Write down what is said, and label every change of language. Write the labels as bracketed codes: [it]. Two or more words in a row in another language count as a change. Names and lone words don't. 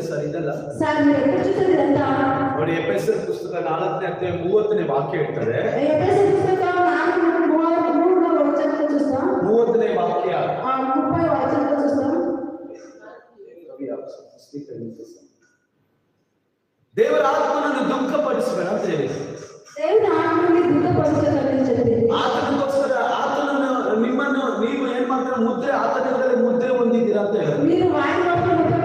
[kn] ಇದೆಲ್ಲ ಸರ್ ನೀವು [te] ಎక్కడ చూసారు ఇదంతా [kn] ನೋಡಿ ಎಫೆಸರ್ ಪುಸ್ತಕ 4ನೇ ಅಧ್ಯಾಯ 30ನೇ ವಾಕ್ಯ ಹೇಳ್ತಾರೆ. [te] ఎఫెసీ పుస్తకం 4:33వ వచనంలో చూస్తాం. [kn] 30ನೇ ವಾಕ್ಯ [te] 30వ వచనంలో చూస్తాం. [kn] ದೇವರ ಆತ್ಮನನ್ನು ದುಃಖಪಡಿಸಬೇಡ ಅಂತ ಹೇಳಿದೆ. [te] దేవుని ఆత్మని దుఃఖపరచదని చెప్పి [kn] ಆತನಿಗೋಸ್ಕರ ಆತನನ್ನು ನಿಮ್ಮನ್ನು ನೀವು ಏನ್ ಮಾಡ್ತಾರೆ ಮುದ್ರೆ ಆತನಿಂದಲೇ ಮುದ್ರೆ ಹೊಂದಿದ್ದೀರಾ ಅಂತ ಹೇಳಿದ್ರು. [te] మీరు ఆయన లోపల